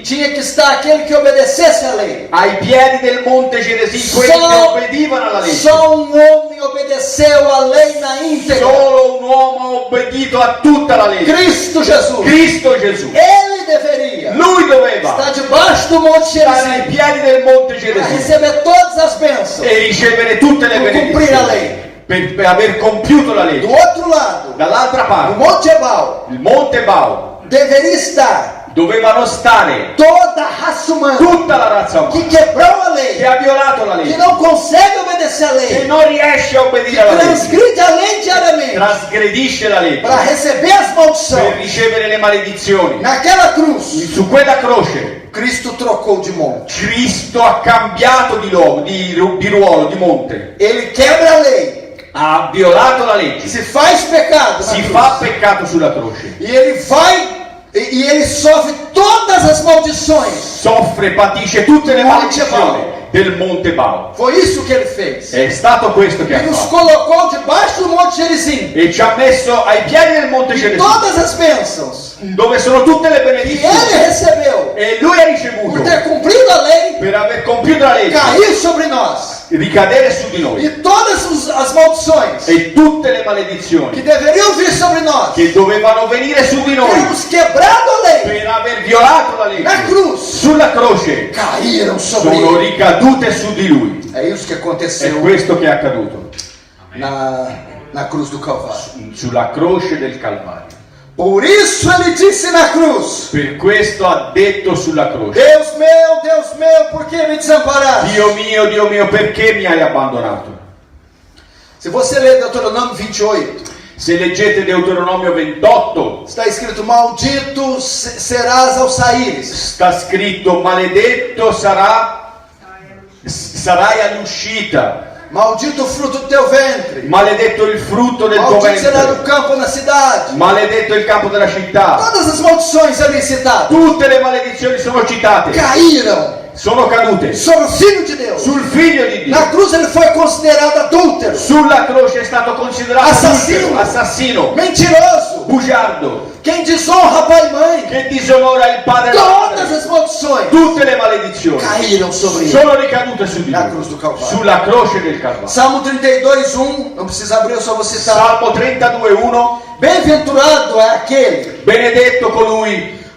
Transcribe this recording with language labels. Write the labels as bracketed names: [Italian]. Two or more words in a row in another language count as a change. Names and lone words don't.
[Portuguese] tinha que estar aquele que obedecesse à lei. [Italian] ai piedi del monte Gerizim, quelli che obbedivano alla legge. [Portuguese] Só um homem obedeceu à lei na íntegra. [Italian] Solo un uomo ha obbedito a tutta la legge. [Portuguese] Cristo Jesus. [Italian] Cristo Gesù. [Portuguese] Ele deveria [Italian] Lui doveva [Portuguese] estar debaixo do Monte [Italian] stare ai [Portuguese] Gerizim [Italian] piedi del monte [Portuguese] para [Italian] Gerizim [Portuguese] receber todas as bênçãos. [Italian] e ricevere tutte le Per cumplire la benedizioni legge. per aver compiuto la [Portuguese] Do [Italian] legge. [Portuguese] outro lado, [Italian] Dall'altra [Portuguese] no [Italian] parte, [Portuguese] Monte Ebal, [Italian] il monte Bao [Portuguese] deveria estar [Italian] dovevano stare [Portuguese] toda a raça humana [Italian] tutta la razza [Portuguese] que [Italian] umana [Portuguese] quebrou a [Italian] che [Portuguese] lei, [Italian] ha violato la [Portuguese] que [Italian] legge, [Portuguese] não consegue obedecer a [Italian] che [Portuguese] lei, [Italian] non riesce a [Portuguese] que [Italian] obbedire alla legge, [Portuguese] transgride a lei diariamente [Italian] trasgredisce la legge [Portuguese] para receber as [Italian] per [Portuguese] maldições. [Italian] ricevere le maledizioni. [Portuguese] Naquela cruz, [Italian] Su quella croce [Portuguese] Cristo trocou de monte. [Italian] Cristo ha cambiato di ruolo, di monte, [Portuguese] Ele quebra a lei, [Italian] ha violato la legge, [Portuguese] se faz pecado na [Italian] si [Portuguese] cruz. [Italian] fa peccato sulla croce, [Portuguese] E ele vai e ele sofre todas as maldições. [Italian] soffre, patisce tutte le [Portuguese] Monte [Italian] maledizioni del monte Bao. [Portuguese] Foi isso que ele fez. [Italian] È stato questo che [Portuguese] E [Italian] ha [Portuguese] nos [Italian] fatto [Portuguese] colocou debaixo do Monte Gerizim. [Italian] e ci ha messo ai piedi del monte [Portuguese] E [Italian] Gerizim, [Portuguese] todas as bênçãos [Italian] dove sono tutte le [Portuguese] que ele [Italian] benedizioni, [Portuguese] recebeu [Italian] e lui ha [Portuguese] por [Italian] ricevuto [Portuguese] ter cumprido a lei, [Italian] per aver compiuto la legge, [Portuguese] cair sobre nós. [Italian] ricadere su di noi, [Portuguese] E todas as maldições [Italian] e tutte le [Portuguese] que [Italian] maledizioni [Portuguese] deveriam vir sobre nós, [Italian] che dovevano venire su di noi [Portuguese] temos quebrado a lei [Italian] per aver violato la [Portuguese] na [Italian] legge [Portuguese] cruz, [Italian] sulla croce, [Portuguese] caíram sobre [Italian] sono [Portuguese] ele. [Italian] ricadute su di lui. [Portuguese] É isso que [Italian] È [Portuguese] aconteceu [Italian] questo che è accaduto [Portuguese] na cruz do Calvário. [Italian] sulla croce del Calvario. [Portuguese] Por isso ele disse na cruz: [Italian] Per questo ha detto sulla croce: [Portuguese] Deus meu, por que me desamparaste? [Italian] Dio mio, perché mi hai abbandonato? [Portuguese] Se você ler Deuteronômio 28, [Italian] Se leggete Deuteronomio 28, [Portuguese] está escrito: Maldito serás ao saíres. [Italian] sta scritto: maledetto sarai all'uscita, [Portuguese] Maldito o fruto do teu ventre. [Italian] maledetto il frutto del tuo [Portuguese] Maldito será no [Italian] ventre, [Portuguese] campo na cidade. [Italian] maledetto il campo della città. [Portuguese] Todas as maldições ali citadas [Italian] Tutte le maledizioni sono citate, [Portuguese] caíram [Italian] sono cadute [Portuguese] sobre o Filho de Deus. [Italian] sul figlio di Dio. [Portuguese] Na cruz ele foi considerado adúltero, [Italian] Sulla croce è stato considerato [Portuguese] Assassino. [Italian] adultero, assassino, [Portuguese] mentiroso, [Italian] bugiardo, [Portuguese] quem desonra pai e mãe. [Italian] che disonora il padre e la [Portuguese] Todas [Italian] madre. [Portuguese] as maldições [Italian] Tutte le maledizioni [Portuguese] caíram sobre ele. [Italian] sono ricadute su di [Portuguese] Na [Italian] lui, [Portuguese] cruz do Calvário. [Italian] sulla croce del Calvario. [Portuguese] Salmo 32:1, não precisa abrir, eu só vou citar. [Italian] Salmo 32:1. [Portuguese] Bem-aventurado é aquele [Italian] Benedetto colui